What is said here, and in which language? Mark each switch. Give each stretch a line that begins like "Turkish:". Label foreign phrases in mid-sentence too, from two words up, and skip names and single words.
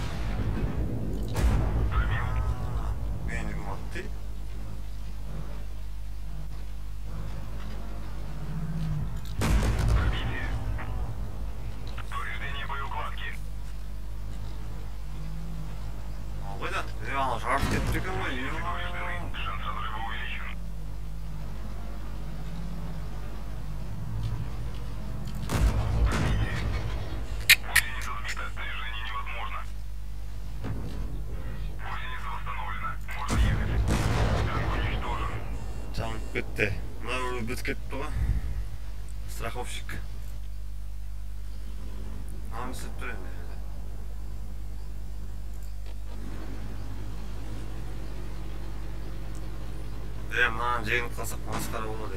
Kazakh: Мені көматты дейді.
Russian: Повреждение боеукладки.
Kazakh: Қойда, ана жарып кетті екен ғой.
Russian: Повреждены. Шанс разрыва увеличен. Гусеница сбита. Движение невозможно. Гусеница восстановлена. Можно ехать. Танк уничтожен.
Kazakh: Жанып кетті. Мына бір бітіп кетті ғой. Страховщик. Аны істеп тұр енді. Мынаны жеңіп қалсақ масқара болады.